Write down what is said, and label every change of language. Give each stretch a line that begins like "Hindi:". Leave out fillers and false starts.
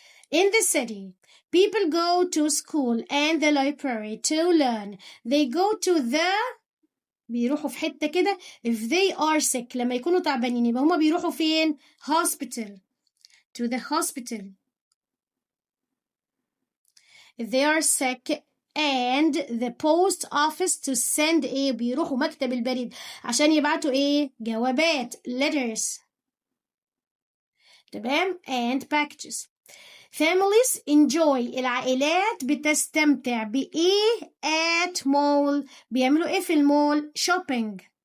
English: In the city, people go to school and the library to learn. They go to the
Arabic: بيروحوا في حتة كده.
English: If they are sick
Arabic: لما يكونوا تعبانين يبقى هما بيروحوا فين؟ hospital.
English: To the hospital. If they are sick and the post office to send ايه؟
Arabic: بيروحوا مكتب البريد عشان يبعتوا ايه؟
English: جوابات letters. تمام؟ and packages. Families enjoy
Arabic: العائلات بتستمتع بإيه
English: at mall.
Arabic: بيعملوا إيه في المول؟ shopping.